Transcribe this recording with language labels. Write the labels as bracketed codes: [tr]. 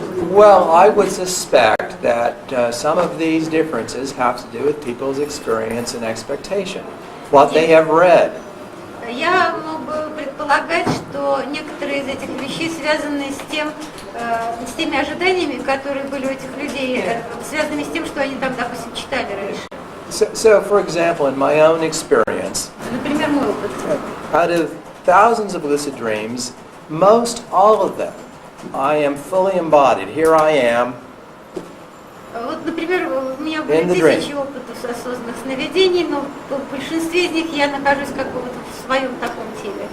[en] Well, I would suspect that some of these differences have to do with people's experience and expectation, what they have read. [ru] Я мог бы предполагать, что некоторые из этих вещей связаны с теми ожиданиями, которые были у этих людей, связаны с тем, что они там, допустим, читали раньше. [en] So, for example, in my own experience, [ru] Например, мой опыт. [en] Out of thousands of lucid dreams, most all of them, I am fully embodied. Here I am. [ru] Вот, например, у меня меня были [en] in the dream. [ru] тысячи опытов осознанных сновидений, но в большинстве из них я нахожусь как бы вот в своем таком теле.